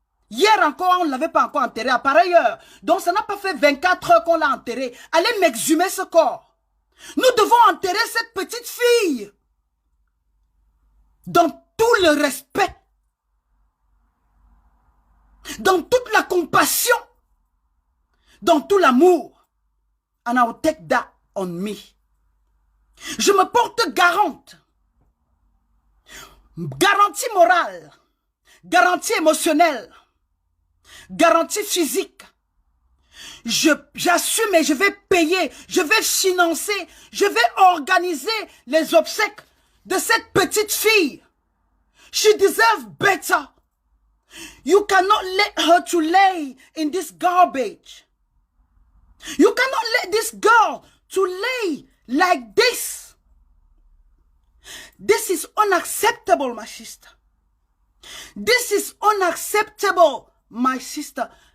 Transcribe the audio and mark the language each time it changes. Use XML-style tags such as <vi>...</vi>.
<fr>Hier encore, on ne l'avait pas encore enterré à pareille heure. Donc ça n'a pas fait 24 heures qu'on l'a enterré. Allez m'exhumer ce corps. Nous devons enterrer cette petite fille dans tout le respect, dans toute la compassion, dans tout l'amour.</fr> <en>And I will take that on me.</en> <fr>Je me porte garante. Garantie morale, garantie émotionnelle, garantie physique. J'assume et je vais payer, je vais financer, je vais organiser les obsèques de cette petite fille.</fr> <en>She deserves better. You cannot let her to lay in this garbage. You cannot let this girl to lay like this. This is unacceptable, my sister. This is unacceptable, my sister.</en>